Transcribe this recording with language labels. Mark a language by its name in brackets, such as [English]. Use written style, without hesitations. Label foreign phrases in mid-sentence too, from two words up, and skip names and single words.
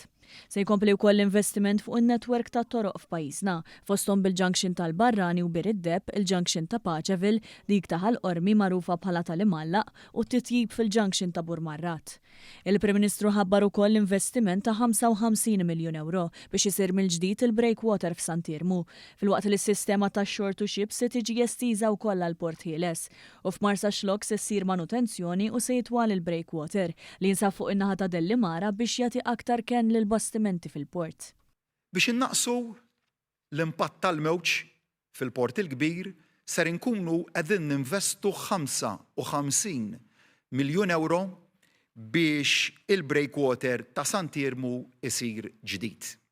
[Maltese] Se jkompli wkoll l-investiment fuq in-netwerk tat-toroq f'pajjiżna fosthom bil-junction tal-Barrani u Bir-Iddeb, il-junction ta' Paċeville, dik ta' Ħalqormi magħrufa bħala tal-Imallaq u t-titjib fil-junction ta' Burmarrat. Il-Prim Ministru ħabbar ukoll l-investiment ta' 55 miljun euro biex isir mill-ġdid il-breakwater f'Santiermu, filwaqt li s-sistema ta' [English] shore to ship [Maltese] se tiġi estiża wkoll għal Port Ħieles u f'Marsa Xlok se ssir manutenzjoni u se jitwal il-breakwater li jinsab fuq in-naħa ta' Dellimara biex jagħti aktar kenn lil bastimenti fil-port. Biex innaqsu l-impatt tal-mewġ fil-port il-kbir ser inkunu qegħdin ninvestu 55 miljun euro biex il-breakwater ta' Santiermu isir ġdid.